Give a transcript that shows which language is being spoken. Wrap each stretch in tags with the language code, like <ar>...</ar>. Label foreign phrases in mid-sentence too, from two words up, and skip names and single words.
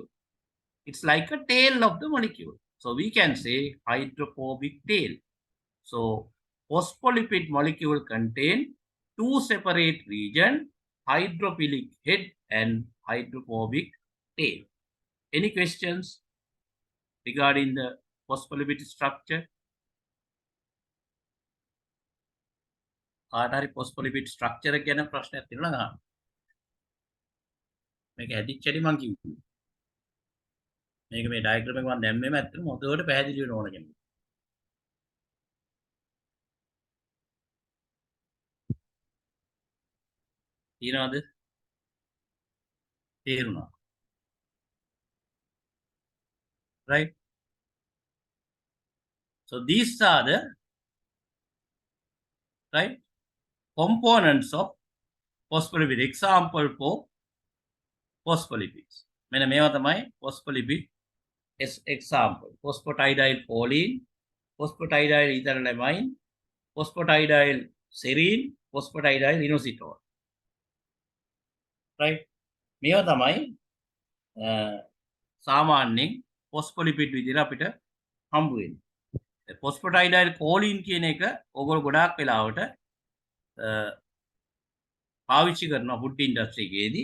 <en>It's like a tail of the molecule. So we can say hydrophobic tail. So phospholipid molecule contain 2 separate regions, hydrophilic head and hydrophobic tail. Any questions regarding the phospholipid structure?</en> <si>කාට හරි</si> <en>phospholipid structure</en> <si>එක ගැන ප්‍රශ්නයක් තියෙනවා නේද? මේක හැදිච්චටි මං කිව්වේ. මේක මේ diagram එක මම දැම්මේම ඇත්තටම හොඳට පැහැදිලි වෙන්න ඕන කෙනෙක්. තියෙනවද? තේරුණා.</si> <en>Right? So these are the right components of phospholipid. Example for phospholipids.</en> <si>මෙන්න මේවා තමයි</si> <en>phospholipid example. Phosphatidyl choline, phosphatidyl ethylamine, phosphatidyl serine, phosphatidyl inositol.</en> <si>Right? මේවා තමයි සාමාන්‍යයෙන් phospholipid විදිහට අපිට හම්බ වෙන්නේ. Phosphatidyl choline කියන එක ඕගොල්ලෝ ගොඩාක් වෙලාවට පාවිච්චි කරනවා</si> <en>food industry</en> <si>එකේදී.</si>